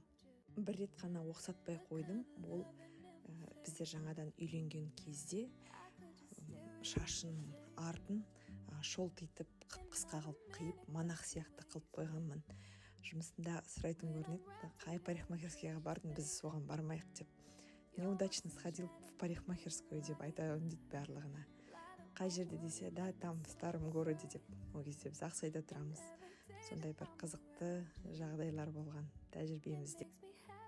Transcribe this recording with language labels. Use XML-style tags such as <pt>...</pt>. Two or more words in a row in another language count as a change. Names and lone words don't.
<kk>Бір рет қана оқсатпай қойдым. Ол біздер жаңадан үйленген кезде шашын артын шолтитып, қысқа қылып қиып, монах сияқты қылып қойғанмын. Жұмысында сұрайтын көрінеді, қай парикмахерскийға бардың, біз соған бармайық деп.</kk> <ru>Неудачно сходил в парикмахерскую</ru> <kk>деп айтамын дейді барлығына. Қай жерде десе, да,</kk> <ru>там в старом городе деп.</ru> <kk>Ол кезде біз Ақсайда тұрамыз. Сондай бір қызықты жағдайлар болған тәжірибемізде.</kk>